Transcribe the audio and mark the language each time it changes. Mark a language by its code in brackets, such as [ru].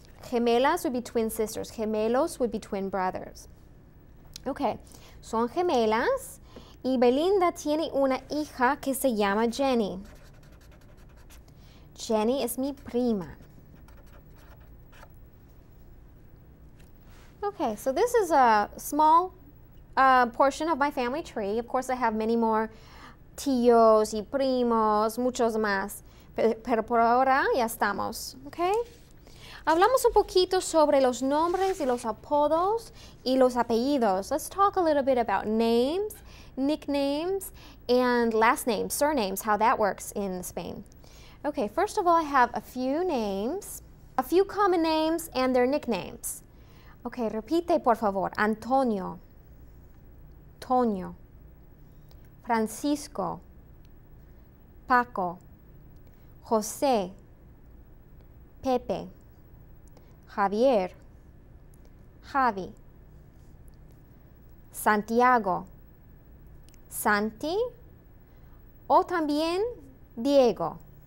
[en] Gemelas would be twin sisters. Gemelos would be twin brothers. [es] Okay, son gemelas. Y Belinda tiene una hija que se llama Jenny. Jenny es mi prima. [en] Okay, so this is a small portion of my family tree. Of course, I have many more [es] tíos y primos, muchos más. Pero por ahora ya estamos, okay? Hablamos un poquito sobre los nombres y los apodos y los apellidos. [en] Let's talk a little bit about names, nicknames, and last names, surnames, how that works in Spain. Okay, first of all, I have a few names, a few common names and their nicknames. [es] Okay, repite por favor. Antonio, Toño, Francisco, Paco, José, Pepe, Javier, Javi, Santiago, Santi o también Diego.